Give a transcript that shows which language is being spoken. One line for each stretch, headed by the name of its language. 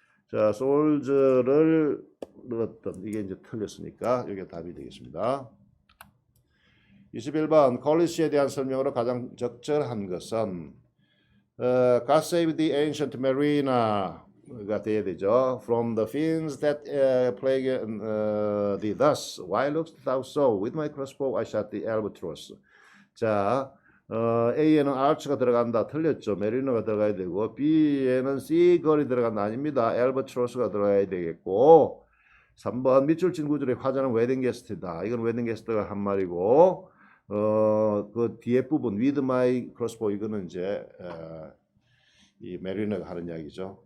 Korean: 자, 솔저를 넣었던 이게 이제 틀렸으니까 이게 답이 되겠습니다. 21번 콜리시에 대한 설명으로 가장 적절한 것은
English: God save the ancient marina.
Korean: 가 돼야 되죠.
English: From the fiends that plague thee thus, why lookst thou so? With my crossbow I shot the albatross.
Korean: 자, A에는 arch가 들어간다. 틀렸죠. 메리너가 들어가야 되고, B에는 seagull이 들어간다. 아닙니다. albatross가 들어가야 되겠고, 3번 밑줄 친 구절의 화자는 웨딩 게스트다. 이건 웨딩 게스트가 한 말이고, 그 뒤에 부분
English: with my crossbow
Korean: 이거는 이제 이 메리너가 하는 이야기죠.